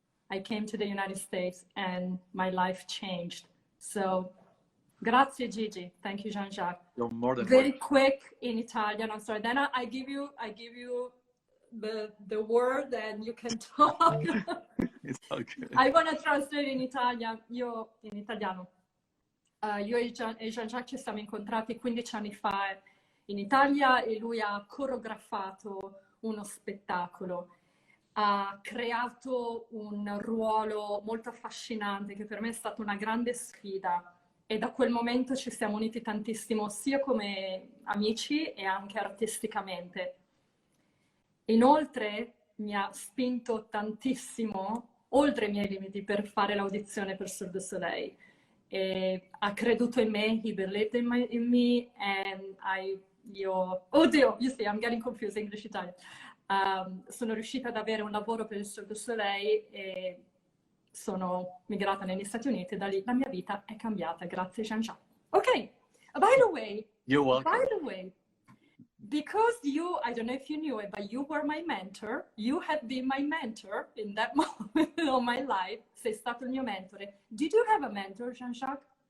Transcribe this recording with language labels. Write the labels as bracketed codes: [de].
[en] I came to the United States and my life changed. So, grazie Gigi. Thank you, Jean-Jacques. You're more than Very welcome. quick in Italian. I'm sorry. Then I give you the word and you can talk. It's okay. I want to translate in Italian. [it] Io in italiano. Io e Jean-Jacques ci siamo incontrati 15 anni fa in Italia e lui ha coreografato uno spettacolo. Ha creato un ruolo molto affascinante che per me è stata una grande sfida e da quel momento ci siamo uniti tantissimo sia come amici e anche artisticamente. Inoltre mi ha spinto tantissimo oltre i miei limiti per fare l'audizione per Cirque du Soleil. E ha creduto in me, [en] he believed in me, and oddio, you see, I'm getting confused English-Italian. [it] Sono riuscita ad avere un lavoro per il Cirque du Soleil e sono migrata negli Stati Uniti e da lì la mia vita è cambiata, grazie Jean-Jacques. [en] Ok, by the way, You're welcome. because you, I don't know if you knew it, but you were my mentor, you have been my mentor in that moment of my life, [it] sei stato il mio mentore. [en] Did you have a mentor, Jean-Jacques?